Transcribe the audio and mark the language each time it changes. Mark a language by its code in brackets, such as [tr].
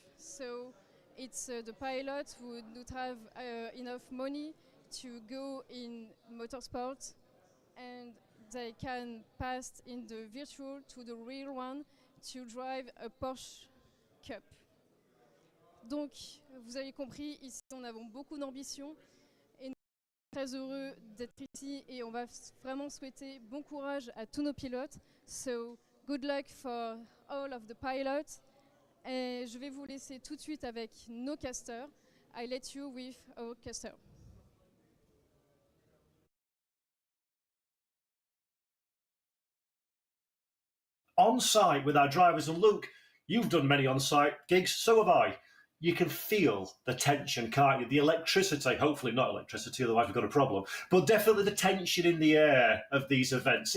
[en] So it's the pilots who don't have enough money to go in motorsport, and they can pass in the virtual to the real one to drive a Porsche Cup. [fr] Donc, vous avez compris, ici, nous avons beaucoup d'ambition et nous sommes très heureux d'être ici et on va vraiment souhaiter bon courage à tous nos pilotes. [en] So, good luck for all of the pilots. [fr] Et je vais vous laisser tout de suite avec nos casters. [en] I let you with our caster. On site with our drivers, and Luke, you've done many on site gigs, so have I. You can feel the tension, can't you? The electricity, hopefully not electricity, otherwise we've got a problem, but definitely the tension in the air of these events.